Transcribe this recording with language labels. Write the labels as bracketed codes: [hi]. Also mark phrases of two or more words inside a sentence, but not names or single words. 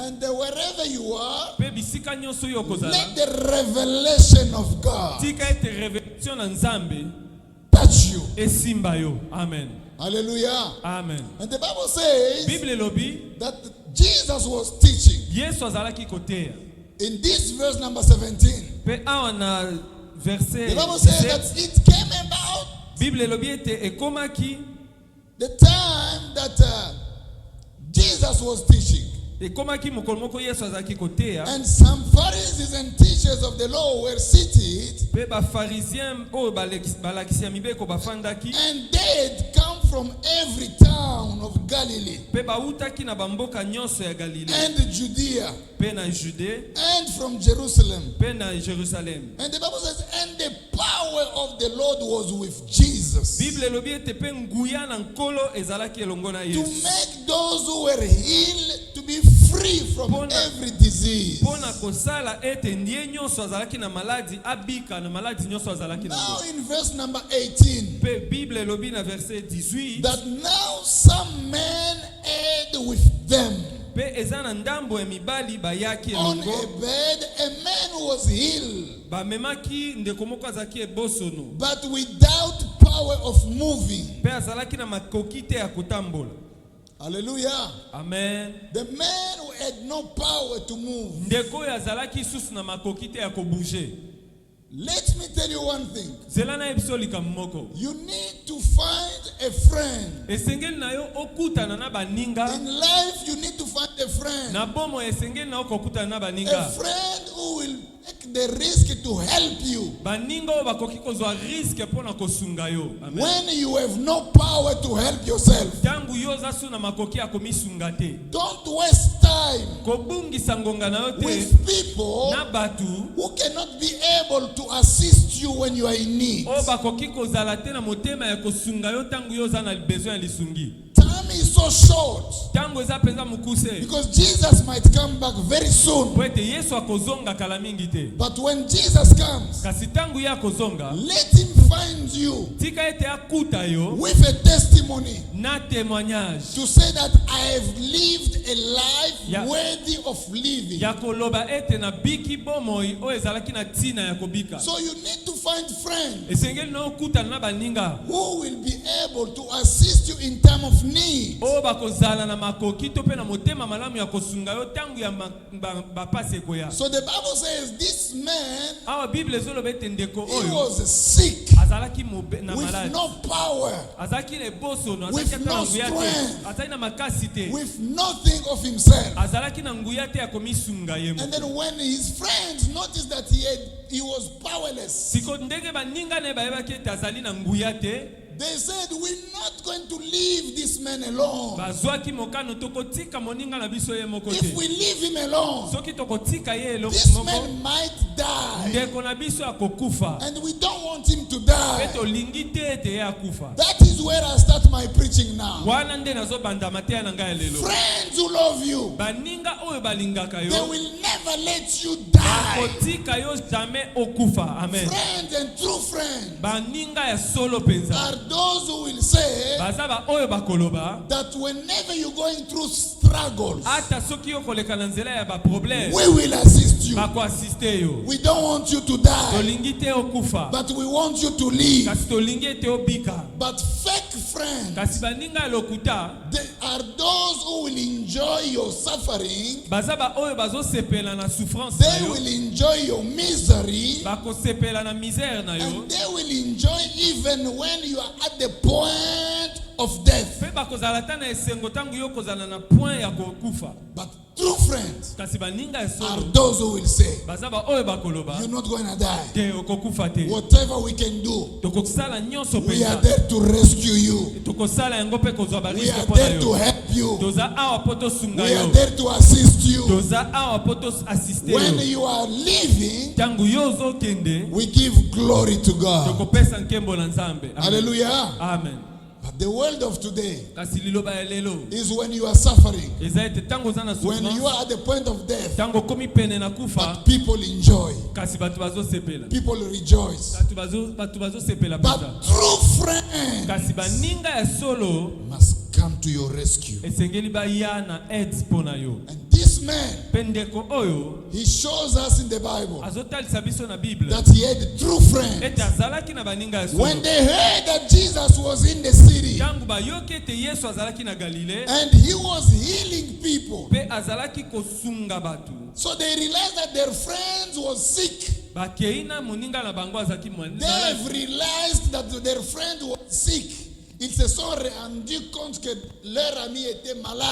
[en] And wherever you are, [ln] Pe bisika nyonso yo kozala. [en] let the revelation of God [ln] Tika ete revelation na Nzambe [en] touch you. [ln] esimba yo. Amen. [en] Hallelujah. Amen. And the Bible says [ln] Bible lobi [en] that Jesus was teaching. [ln] Yesu azalaki koteya. [en] In this verse number 17, [ln] Pe awa na verset [en] the Bible says [ln] 17, [en] that it came about [ln] Bible lobi ete ekomaki [en] the time that Jesus was teaching. [ln] ekomaki mokolo moko Yesu azalaki koteya. [en] And some Pharisees and teachers of the law were seated, [ln] Pe ba pharisien oyo balakisi ya mibeko bafandaki. [en] and they had come from every town of Galilee [ln] Pe bautaki na bamboka nyonso ya Galilée. [en] and Judea [ln] Pe na Judée. [en] and from Jerusalem. [ln] Pe na Jerusalem. [en] And the Bible says, and the power of the Lord was with Jesus [ln] Bible lobi ete pe nguya na nkolo ezalaki elongo na [en] to [ln] Yesu. [en] make those who were healed to be free from every disease. [ln] Pona kosala ete ndiye nyonso azalaki na maladi abika na maladi nyonso azalaki na [en] Now [ln] ngo. [en] in verse number 18, [ln] Pe Bible lobi na verset 18. [en] that now some men had with them [ln] Pe eza na ndambo ya mibali bayaki [en] on [ln] elongo. [en] a bed a man who was healed, [ln] Bamemaki ndeko moko azalaki ebosono. [en] but without power of moving. [ln] Pe azalaki na makoki te ya kotambola. [en] Hallelujah. Amen. The man who had no power to move. [ln] Ndeko oyo azalaki susu na makoki te ya kobouge. [en] Let me tell you one thing. [ln] Zela na yebiso likambo moko. [en] You need to find a friend. [ln] Esengeli na yo okutana na baninga. [en] In life, you need to find a friend. [ln] Na bomo esengeli na yo kokutana na [en] A [ln] baninga. [en] friend who will take the risk to help you [ln] Baninga oyo bakoki kozwa riske mpona kosunga yo. [en] Amen. when you have no power to help yourself. [ln] Tangu yo oza su na makoki ya komisunga te. [en] Don't waste time [ln] Kobungisa ngonga na yo te [en] with people [ln] na batu [en] who cannot be able to assist you when you are in need. [ln] oyo bakoki kozala te na motema ya kosunga yo tangu yo oza na besoin ya lisungi. [en] Time is so short [ln] Tangu eza penza mukuse. [en] because Jesus might come back very soon. [ln] Po ete Yesu akozonga kala mingi te. [en] But when Jesus comes, [ln] Kasi tangu ye akozonga, [en] let him find you [ln] tika ete akuta yo [en] with a testimony [ln] na témoignage [en] to say that I have lived a life Yeah. worthy of living. [ln] ya koloba ete na biki bomoi oyo ezalaki na tina ya kobika. [en] So you need to find friends [ln] Esengeli na okutana na baninga [en] who will be able to assist you in time of need. [ln] oyo bakozala na makoki to pe na motema malamu ya kosunga yo tangu ya bapasi ekoya. [en] So the Bible says this man, [ln] Awa Bible ezoloba ete ndeko [en] he [ln] oyo [en] was sick [ln] azalaki na [en] with [ln] maladi. [en] no power, [ln] Azalaki na ebosono, [en] With [ln] azalaki ata [en] no [ln] na nguya te, [en] strength. [ln] azalaki na makasi te, [en] with nothing of himself. [ln] azalaki na nguya te ya komisunga ye [en] And [ln] moko. [en] then when his friends noticed that he was powerless, [ln] Siko ndenge baninga ne bayebaki ete azali na nguya te, [en] they said, we're not going to leave this man alone. [ln] bazwaki mokano tokotika moninga na biso ye moko [en] If [ln] te. [en] we leave him alone, [ln] Soki tokotika ye eloko [en] this [ln] moko, [en] man might die. [ln] ndeko na biso akokufa. [en] And we don't want him to [ln] Pe [en] die. [ln] tolingi te ete ye akufa. [en] That is where I start my preaching now. [ln] Wana nde nazobanda mateya na ngai ya lelo. [en] Friends who love you, [ln] Baninga oyo balingaka [en] they [ln] yo, [en] will never let you die. [ln] bakotika yo jamais okufa. [en] Amen. Friends and true friends [ln] Baninga ya solo penza. [en] are those who will say [ln] Baza ba oyo bakoloba, [en] that whenever you're going through struggles, [ln] ata soki yo koleka na nzela ya ba problème, [en] we will assist you. [ln] bako assiste yo. [en] We don't want you to die, [ln] Tolingi te okufa, [en] but we want you to live. [ln] kasi tolingi ete obika. [en] But fake friends, [ln] Kasi baninga ya lokuta, [en] they are those who will enjoy your suffering. [ln] baza ba oyo bazosepela na souffrance na [en] They [ln] yo, [en] will enjoy your misery. [ln] bakosepela na misère na yo, [en] And they will enjoy even when you are at the point of death. [ln] pe bakozala ta na esengo tangu yo kozala na point ya kokufa. [en] But true friends [ln] Kasi baninga ya [en] are [ln] solo, [en] those who will say, [ln] baza ba oyo bakoloba, [en] you're not going to die. [ln] te okokufa te. [en] Whatever we can do, [ln] Tokosala nyonso [en] we are [ln] penza. [en] there to rescue you. [ln] Tokosala yango pe kozwa ba [en] We [ln] risque [en] are [ln] mpona [en] there to [ln] yo. [en] help you. [ln] Toza awa po tosunga [en] We are [ln] yo. [en] there to assist you. [ln] Toza awa po toassiste [en] When [ln] yo. [en] you are living, [ln] Tangu yo ozokende, [en] we give glory to God. [ln] tokopesa nkembo na Nzambe. [en] Amen. Hallelujah. Amen. But the world of today [ln] kasi liloba ya lelo [en] is when you are suffering, [ln] eza ete ntango oza na [en] when you [ln] souffrance [en] are at the point of death, [ln] ntango okomi pene na kufa [en] but people enjoy, [ln] kasi bato bazosepela people rejoice. bato bazosepela [en] But [ln] mpenza [en] true friends [ln] kasi baninga ya solo [en] must come to your rescue. [ln] esengeli baya na aide mpo na yo [en] And this man, [ln] mpe ndeko oyo [en] he shows us in the Bible [ln] azotalisa biso na bible [en] that he had true friends. [ln] ete azalaki na baninga ya [en] When [ln] solo [en] they heard that Jesus was in the city [ln] ntango bayoki ete yesu azalaki na galile [en] and he was healing people, [ln] mpe azalaki kosunga bato [en] so they realized that their friends was sick. [ln] bakei na moninga na bango azalaki [en] They have realized that their friend was sick. [fr] Ils se sont rendus compte que leur ami était malade.